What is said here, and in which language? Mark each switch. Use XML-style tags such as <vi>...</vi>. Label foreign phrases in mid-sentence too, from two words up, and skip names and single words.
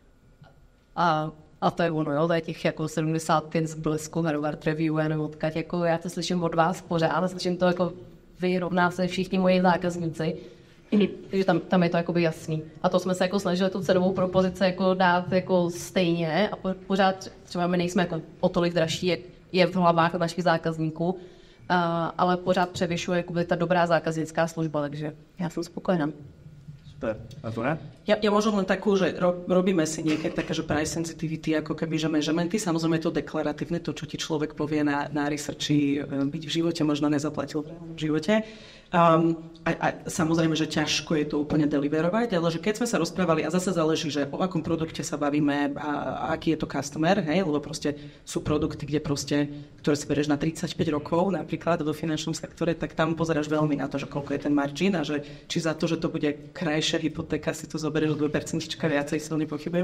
<cs>A to je ono, jo, to je těch jako 75 z Blesku, Harvard Review, nebo odkud, jako já to slyším od vás pořád, slyším to jako vyrovná se všichni moji zákazníci, takže tam je to jakoby jasný. A to jsme se jako snažili tu cenovou propozici jako dát jako stejně a pořád třeba my nejsme jako o tolik dražší, jak je v hlavách našich zákazníků, ale pořád převyšuje jakoby ta dobrá zákaznická služba, takže já jsem spokojená.</cs> <sk>Ja možno len takú, že robíme si niekedy také, že</sk> <en>price sensitivity,</en> <sk>ako keby, že managementy, samozrejme je to deklaratívne, to, čo ti človek povie na researchi, byť v živote možno nezaplatil v živote. A samozrejme, že ťažko je to úplne deliverovať, ale že keď sme sa rozprávali, a zase záleží, že o akom produkte sa bavíme a aký je to customer, hej, lebo proste sú produkty, kde proste, ktoré si berieš na 35 rokov, napríklad do finančnom sektore, tak tam pozeráš veľmi na to, že koľko je ten margin a že či za to, že to bude krajšia hypotéka, si to zoberieš o 2% viacej, silne pochybujem.</sk>